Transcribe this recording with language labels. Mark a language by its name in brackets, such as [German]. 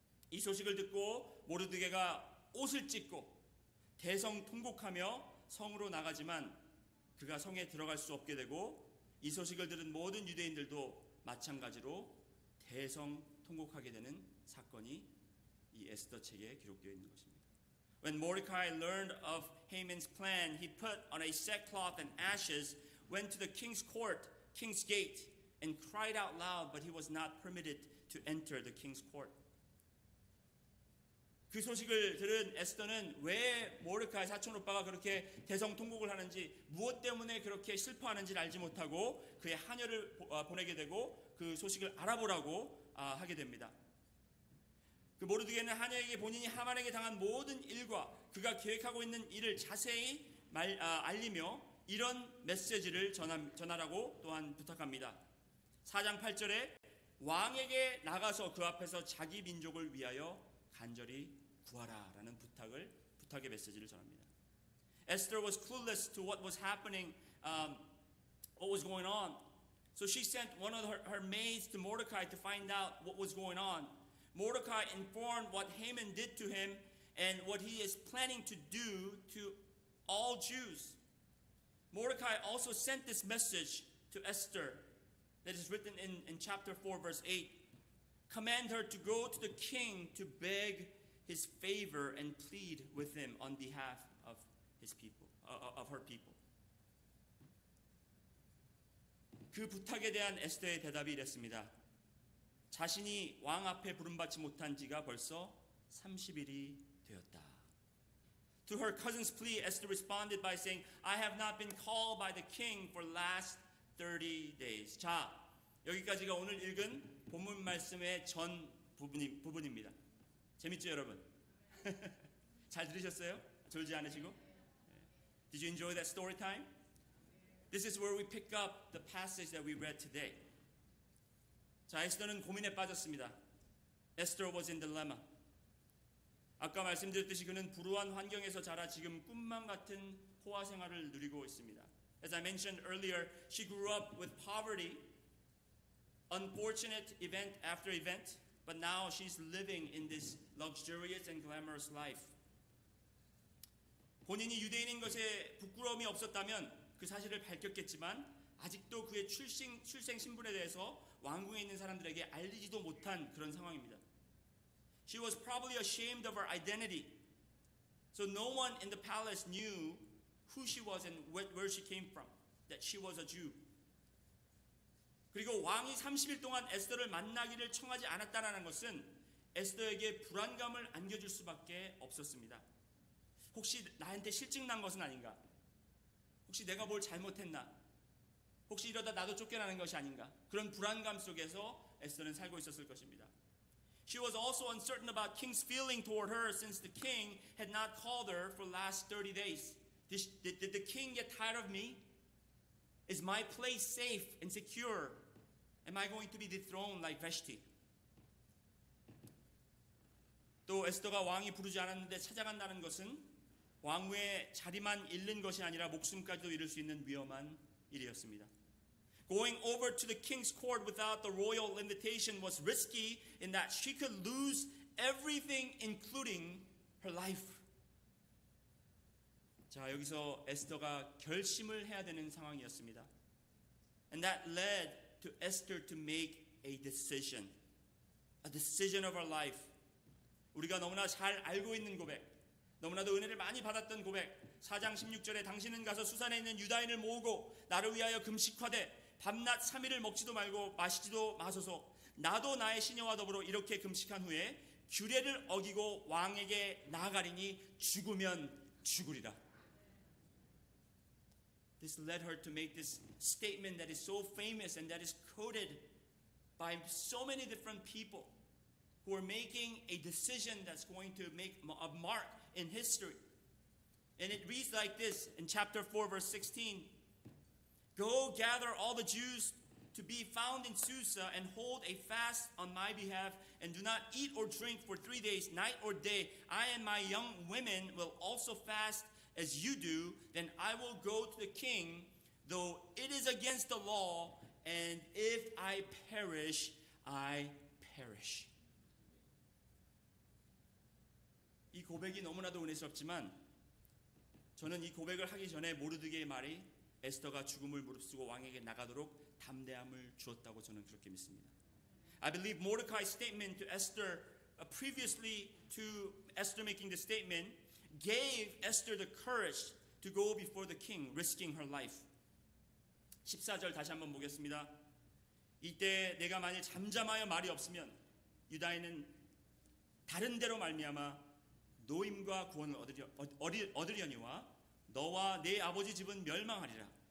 [Korean] 이 소식을 듣고 모르드게가 옷을 찢고 대성통곡하며 성으로 나가지만 그가 성에 들어갈 수 없게 되고 이 소식을 들은 모든 유대인들도 마찬가지로 대성통곡하게 되는 사건이 이 에스더 책에 기록되어 있는 것입니다. [English] When Mordecai learned of Haman's plan, he put on a sackcloth and ashes, went to the king's court, king's gate, and cried out loud, but he was not permitted to enter the king's court. [Korean] 그 소식을 들은 에스더는 왜 모르드게의 사촌 오빠가 그렇게 대성통곡을 하는지, 무엇 때문에 그렇게 슬퍼하는지를 알지 못하고 그의 하녀를 보내게 되고 그 소식을 알아보라고 하게 됩니다. 그 모르드게는 하녀에게 본인이 하만에게 당한 모든 일과 그가 계획하고 있는 일을 자세히 알리며 이런 메시지를 전하라고 또한 부탁합니다. 4장 8절에 왕에게 나가서 그 앞에서 자기 민족을 위하여 간절히 구하라라는 부탁의 메시지를 전합니다. [English] Esther was clueless to what was happening, what was going on. So she sent one of her maids to Mordecai to find out what was going on. Mordecai informed what Haman did to him and what he is planning to do to all Jews. Mordecai also sent this message to Esther that is written in chapter 4, verse 8. Command her to go to the king to beg his favor and plead with him on behalf of his people, of her people. [Korean] 그 부탁에 대한 에스더의 대답이 이랬습니다. 자신이 왕 앞에 부름받지 못한 지가 벌써 30일이 되었다. [English] To her cousin's plea, Esther responded by saying, I have not been called by the king for last 30 days. [Korean] 자, 여기까지가 오늘 읽은 본문 말씀의 전 부분입니다. 재밌죠, 여러분? 잘 들으셨어요? 졸지 않으시고? [English] Did you enjoy that story time? This is where we pick up the passage that we read today. [Korean] 자, 에스더는 고민에 빠졌습니다. [English] Esther was in dilemma. [Korean] 아까 말씀드렸듯이 그는 불우한 환경에서 자라 지금 꿈만 같은 호화 생활을 누리고 있습니다. [English] As I mentioned earlier, she grew up with poverty, unfortunate event after event, but now she's living in this luxurious and glamorous life. [Korean] 본인이 유대인인 것에 부끄러움이 없었다면 그 사실을 밝혔겠지만 아직도 그의 출생 신분에 대해서 왕궁에 있는 사람들에게 알리지도 못한 그런 상황입니다. [English] She was probably ashamed of her identity. So no one in the palace knew who she was and where she came from, that she was a Jew. [Korean] 그리고 왕이 30일 동안 에스더를 만나기를 청하지 않았다는 것은 에스더에게 불안감을 안겨줄 수밖에 없었습니다. 혹시 나한테 실증 난 것은 아닌가? 혹시 내가 뭘 잘못했나? 혹시 이러다 나도 쫓겨나는 것이 아닌가? 그런 불안감 속에서 에스더는 살고 있었을 것입니다. [English] She was also uncertain about king's feeling toward her since the king had not called her for the last 30 days. Did the king get tired of me? Is my place safe and secure? Am I going to be dethroned like Vashti? [Korean] 또 에스더가 왕이 부르지 않았는데 찾아간다는 것은 왕후의 자리만 잃는 것이 아니라 목숨까지도 잃을 수 있는 위험한 일이었습니다. [English] Going over to the king's court without the royal invitation was risky in that she could lose everything including her life. [Korean] 자, 여기서 에스더가 결심을 해야 되는 상황이었습니다. [English] And that led to Esther to make a decision of her life. [Korean] 우리가 너무나 잘 알고 있는 고백, 너무나도 은혜를 많이 받았던 고백. 4장 16절에 당신은 가서 수산에 있는 유다인을 모으고 나를 위하여 금식하되 밤낮 3일을 먹지도 말고 마시지도 마소서. 나도 나의 시녀와 더불어 이렇게 금식한 후에 규례를 어기고 왕에게 나아가리니 죽으면 죽으리라. [English] This led her to make this statement that is so famous and that is quoted by so many different people who are making a decision that's going to make a mark in history. And it reads like this in chapter 4 verse 16. Go gather all the Jews to be found in Susa and hold a fast on my behalf and do not eat or drink for 3 days, night or day. I and my young women will also fast as you do. Then I will go to the king, though it is against the law, and if I perish, I perish. [Korean] 이 고백이 너무나도 은혜스럽지만 저는 이 고백을 하기 전에 모르드게의 말이 에스더가 죽음을 무릅쓰고 왕에게 나가도록 담대함을 주었다고 저는 그렇게 믿습니다. [English] I believe Mordecai's statement to Esther previously to Esther making the statement gave Esther the courage to go before the king, risking her life. [Korean] 14절 다시 한번 보겠습니다. 이때 내가 만일 잠잠하여 말이 없으면 유다인은 다른 데로 말미암아 노임과 구원을 얻으려니와 너와 내 아버지 집은 멸망하리라.